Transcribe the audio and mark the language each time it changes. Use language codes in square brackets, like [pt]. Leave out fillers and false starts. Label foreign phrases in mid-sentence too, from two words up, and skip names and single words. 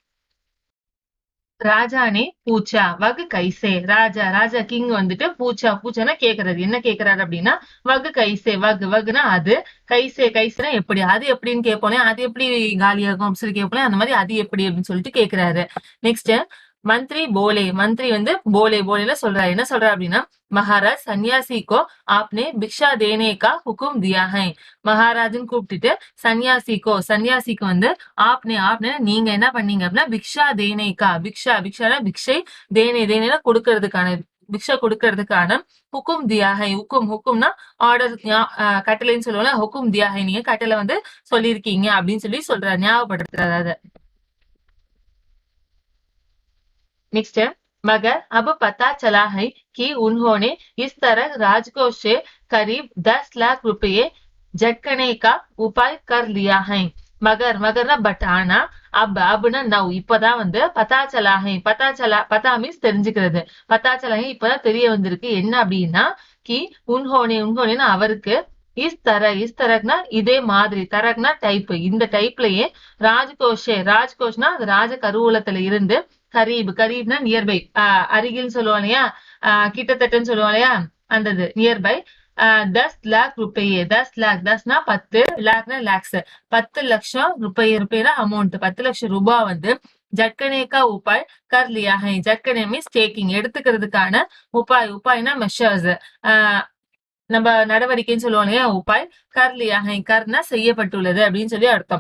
[hi] राजा ने पूछा वह कैसे. [ta] ராஜா கிங் வந்துட்டு பூச்சானா கேக்குறாரு. என்ன கேக்குறாரு அப்படின்னா, வகு கைசே, வகுனா அது, கைசேனா எப்படி, அது எப்படின்னு கேட்போனே, அது எப்படி காலியாகும் அப்படின்னு சொல்லி கேட்போனே, அந்த மாதிரி அது எப்படி அப்படின்னு சொல்லிட்டு கேக்குறாரு. [hi] நெக்ஸ்ட் मंत्री बोले, मंत्री வந்து बोले சொல்றாரு. [ta] என்ன சொல்றாரு அப்படின்னா, [hi] महाराज संन्यासी को आपने भिक्षा देने का हुक्म दिया है. [ta] மகாராஜன் கூப்பிட்டுட்டு சன்னியாசிக்கு வந்து आपने நீங்க என்ன பண்ணீங்க அப்படின்னா, [hi] भिक्षा देने का, [ta] भिक्षाனா பிக்ஷை, தேனேனா கொடுக்கறதுக்கான, பிக்ஷா கொடுக்கறதுக்கான [hi] हुक्म दिया है. [ta] ஹுக்கும்னா ஆர்டர், கட்டளைன்னு சொல்லுவோம்ல, [hi] हुक्म दिया है, [ta] நீங்க கட்டளை வந்து சொல்லியிருக்கீங்க அப்படின்னு சொல்றாரு, ஞாபகப்படுத்துறாரு அதை. [hi] नेक्स्ट है, मगर अब पता चला है कि उन्होंने इस तरह राजकोष से करीब 10 लाख रुपए झटकने का उपाय कर लिया है. [ta] மகர்னா பட், ஆனா அப்னா நவ், இப்பதான் வந்து பத்தா மீன்ஸ் தெரிஞ்சுக்கிறது, இப்பதான் தெரிய வந்திருக்கு. என்ன அப்படின்னா, கி உன்ஹோனேன்னு அவருக்கு, இஸ் தரக்னா இதே மாதிரி, தரக்னா டைப், இந்த டைப்லயே ராஜ்கோஷ்னா ராஜ கருவூலத்துல இருந்து கரீப்னா நியர்பை, அருகில் சொல்லுவோம் இல்லையா, கிட்டத்தட்டன்னு சொல்லுவோம் இல்லையா, அந்த நியர்பை. [hi] 10 लाख रुपये, [ta] 10 லாக்னா லேக்ஸ், 10 லட்சம் रुपये அமௌண்ட், 10 லட்சம் ரூபாய் வந்து [hi] झटकने का उपाय कर लिया है. [ta] ஜட்கனே [en] means taking, [ta] எடுத்துக்கிறதுக்கான உபாய்னா மெஷர்ஸ், நம்ம நடவடிக்கைன்னு சொல்லுவோம் இல்லையா, [hi] उपाय कर लिया है, [ta] கர்னா செய்யப்பட்டுள்ளது அப்படின்னு சொல்லி அர்த்தம்.